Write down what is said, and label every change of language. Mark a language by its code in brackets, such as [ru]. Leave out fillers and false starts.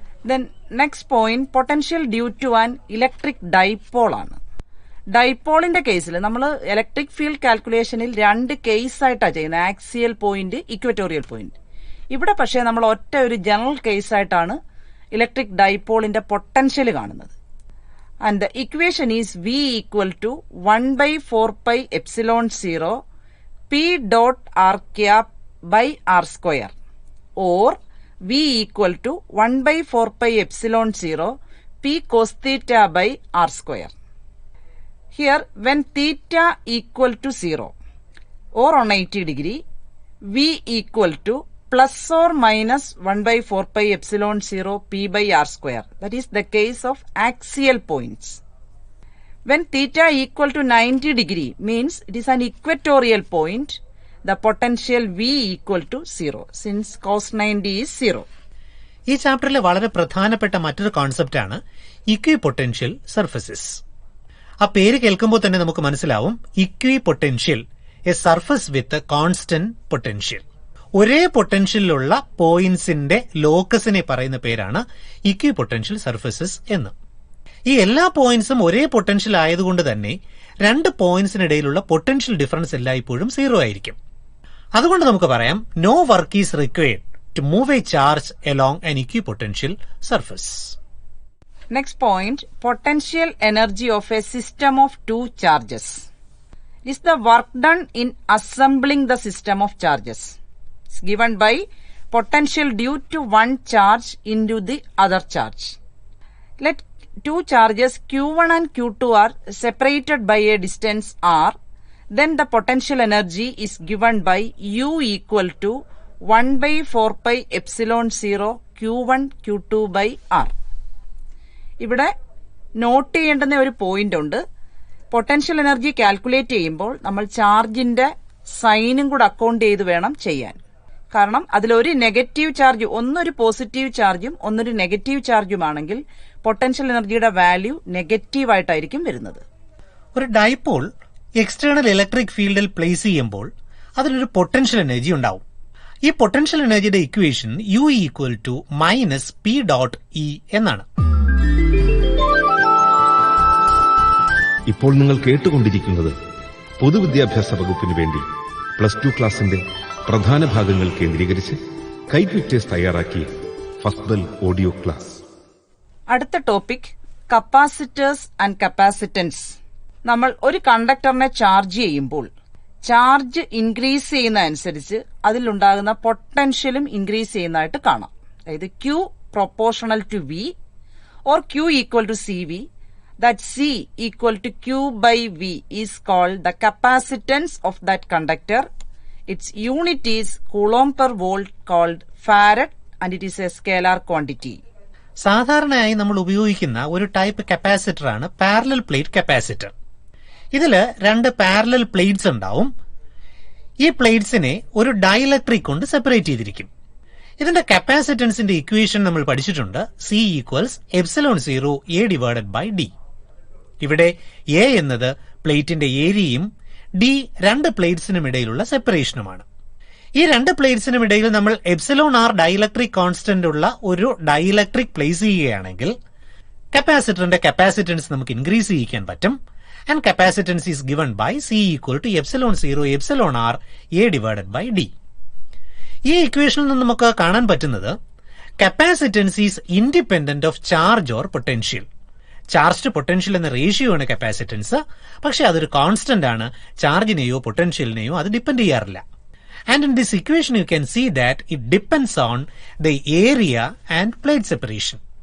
[en] Then next point, potential due to an electric dipole ആണ്. [ml] ഡൈപോളിന്റെ കേസിൽ നമ്മൾ ഇലക്ട്രിക് ഫീൽഡ് കാൽക്കുലേഷനിൽ 2 കേസ് ആയിട്ടാണ് ചെയ്യുന്നത്, ആക്സിയൽ പോയിന്റ്, ഇക്വറ്റോറിയൽ പോയിന്റ്. ഇവിടെ പക്ഷേ നമ്മൾ ഒറ്റ ഒരു ജനറൽ കേസ് ആയിട്ടാണ് ഇലക്ട്രിക് ഡൈപോളിന്റെ പൊട്ടൻഷ്യൽ കാണുന്നത്. [en] And the equation is V equal to 1/4πε0 P dot R cap by R square, or V equal to 1/4πε0 P cos theta by R square. Here, when theta equal to 0 or on 80 degree, V equal to plus or minus 1 by 4 pi epsilon 0 p by r square. That is the case of axial points. When theta equal to 90 degree means it is an equatorial point, the potential V equal to 0 since cos 90 is 0. [ml] ഈ ചാപ്റ്ററിലെ വളരെ പ്രധാനപ്പെട്ട മറ്റൊരു കോൺസെപ്റ്റാണ് equipotential surfaces. ആ പേര് കേൾക്കുമ്പോൾ തന്നെ നമുക്ക് മനസ്സിലാവും equipotential, [en] A surface with constant potential. [ml] ഒരേ പൊട്ടൻഷ്യലിലുള്ള പോയിന്റ്സിന്റെ ലോക്കസിനെ പറയുന്ന പേരാണ് ഇക്വിപൊട്ടൻഷ്യൽ സർഫസസ് എന്ന്. ഈ എല്ലാ പോയിന്റ്സും ഒരേ പൊട്ടൻഷ്യൽ ആയതുകൊണ്ട് തന്നെ രണ്ട് പോയിന്റ്സിനിടയിലുള്ള പൊട്ടൻഷ്യൽ ഡിഫറൻസ് എല്ലായ്പ്പോഴും 0 ആയിരിക്കും. അതുകൊണ്ട് നമുക്ക് പറയാം [en] No work is required to move a charge along an equipotential surface. Next point, potential energy of a system of two charges. It is the work done in assembling the system of charges. It's given by potential due to one charge into the other charge. Let two charges Q1 and Q2 are separated by a distance r. Then the potential energy is given by U equal to 1 by 4 pi epsilon 0 Q1 Q2 by R. [ml] ഇവിടെ not ചെയ്യേണ്ടുന്ന ഒരു point ഉണ്ട്. Potential energy calculate ചെയ്യുമ്പോൾ നമ്മൾ ചാർജിന്റെ സൈനും കൂടെ account ചെയ്ത് വേണം ചെയ്യാൻ. കാരണം അതിലൊരു നെഗറ്റീവ് ചാർജ്, ഒന്നൊരു പോസിറ്റീവ് ചാർജും ഒന്നൊരു നെഗറ്റീവ് ചാർജുമാണെങ്കിൽ പൊട്ടൻഷ്യൽ എനർജിയുടെ വാല്യൂ നെഗറ്റീവ് ആയിട്ടായിരിക്കും വരുന്നത്. ഒരു ഡൈപോൾ എക്സ്റ്റേണൽ ഇലക്ട്രിക് ഫീൽഡിൽ പ്ലേസ് ചെയ്യുമ്പോൾ അതിലൊരു പൊട്ടൻഷ്യൽ എനർജി ഉണ്ടാവും. ഈ പൊട്ടൻഷ്യൽ എനർജിയുടെ equation [en] U equal to minus P dot E [ml] എന്നാണ്. ഇപ്പോൾ നിങ്ങൾ കേട്ടുകൊണ്ടിരിക്കുന്നത് പൊതുവിദ്യാഭ്യാസ വകുപ്പിന് വേണ്ടി +2 ക്ലാസിന്റെ പ്രധാന ഭാഗങ്ങൾ കേന്ദ്രീകരിച്ച് കൈറ്റ് വിക്ടേഴ്സ് തയ്യാറാക്കിയ ഫസ്റ്റ് ബെൽ ഓഡിയോ ക്ലാസ്. അടുത്ത ടോപ്പിക് [en] Capacitors and capacitance. [ml] നമ്മൾ ഒരു കണ്ടക്ടറിനെ ചാർജ് ചെയ്യുമ്പോൾ ചാർജ് ഇൻക്രീസ് ചെയ്യുന്ന അനുസരിച്ച് അതിലുണ്ടാകുന്ന പൊട്ടൻഷ്യലും ഇൻക്രീസ് ചെയ്യുന്നതായിട്ട് കാണാം. [en] അതായത് Q proportional to V or Q equal to CV, that C equal to Q by V is called the capacitance of that conductor. Its unit is coulomb per volt called farad and it is a scalar quantity. [ml] സാധാരണയായി നമ്മൾ ഉപയോഗിക്കുന്ന ഒരു type capacitor ആണ് parallel plate capacitor. ഇതില് രണ്ട് parallel plates ഉണ്ടാവും. ഈ പ്ലേറ്റ്സിനെ ഒരു ഡൈഇലക്ട്രിക് കൊണ്ട് സെപ്പറേറ്റ് ചെയ്തിരിക്കും. ഇതിന്റെ കപ്പാസിറ്റൻസിന്റെ ഇക്വേഷൻ നമ്മൾ പഠിച്ചിട്ടുണ്ട്. [en] C equals epsilon 0 A divided by D. [ml] ഇവിടെ A എന്നത് പ്ലേറ്റിന്റെ ഏരിയയും D രണ്ട് പ്ലേറ്റ്സിനും ഇടയിലുള്ള സെപ്പറേഷനുമാണ്. ഈ രണ്ട് പ്ലേറ്റ്സിനും ഇടയിൽ നമ്മൾ എപ്സിലോൺ R ഡൈഇലക്ട്രിക് കോൺസ്റ്റന്റ് ഉള്ള ഒരു ഡൈഇലക്ട്രിക് പ്ലേസ് ചെയ്യുകയാണെങ്കിൽ കപ്പാസിറ്ററിന്റെ കപ്പാസിറ്റൻസ് നമുക്ക് ഇൻക്രീസ് ചെയ്യിക്കാൻ പറ്റും. [en] And capacitance is given by C equal to epsilon 0 epsilon R A divided by D. [ml] ഈ ഇക്വേഷനിൽ നിന്ന് നമുക്ക് കാണാൻ പറ്റുന്നത് [en] Capacitance is independent of charge or potential. [ml] Charge to potential എന്ന റേഷ്യോ ആണ് കപ്പാസിറ്റൻസ്. പക്ഷെ അതൊരു കോൺസ്റ്റന്റ് ആണ്. ചാർജിനെയോ പൊട്ടൻഷ്യലിനെയോ അത് ഡിപ്പെൻഡ് ചെയ്യാറില്ല. [en] And in this equation you can see that it depends on the area and plate separation.